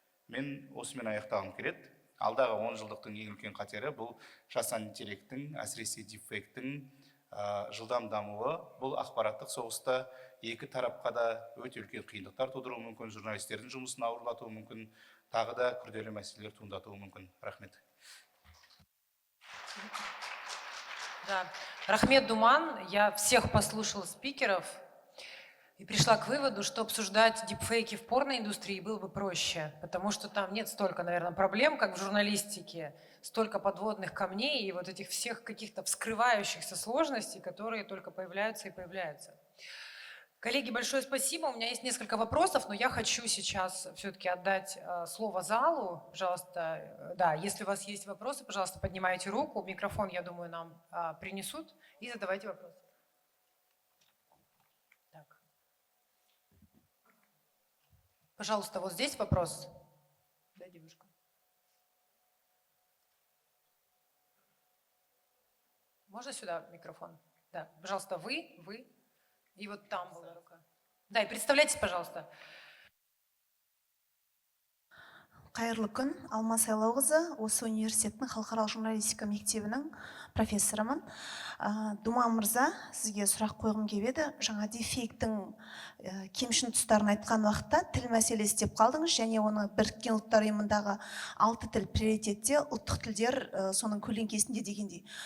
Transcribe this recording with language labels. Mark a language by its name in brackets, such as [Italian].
[Kazakh] Мен осымен аяқтағым келеді. Алдағы 10 жылдықтың ең үлкен қатері бұл жасанды интеллекттің, әсіресе дипфейктің жылдам дамуы. Бұл ақпараттық соғыста екі тарапқа да өте үлкен қиындықтар тудыруы мүмкін, журналистердің жұмысын ауырлатуы мүмкін, тағы да күрделі мәселелер туындатуы мүмкін. Рахмет. [Russian] Да. Рахмет Думан, я всех послушала спикеров и пришла к выводу, что обсуждать дипфейки в порноиндустрии было бы проще, потому что там нет столько, наверное, проблем, как в журналистике, столько подводных камней и вот этих всех каких-то вскрывающихся сложностей, которые только появляются и появляются. Коллеги, большое спасибо. У меня есть несколько вопросов, но я хочу сейчас все-таки отдать слово залу. Пожалуйста, да, если у вас есть вопросы, пожалуйста, поднимайте руку. Микрофон, я думаю, нам принесут. И задавайте вопросы. Так. Пожалуйста, вот здесь вопрос. Да, девушка. Можно сюда микрофон? Да, пожалуйста, вы. И вот там была рука. Да, и представляйтесь, пожалуйста. [Kazakh] Қайырлы күн, Алма Сайлауқызы, осы университеттің халықаралық журналистика мектебінің профессорымын. Думан мырза, сізге сұрақ қойғым келіп еді. Жаңа дефейктің кемшін тұстарын айтқан уақытта тіл мәселесі деп қалдыңыз, және оны біріккен ұлттар ұйымындағы 6 тіл приоритетте, ұлттық тілдер соның көлеңкесінде дегендей.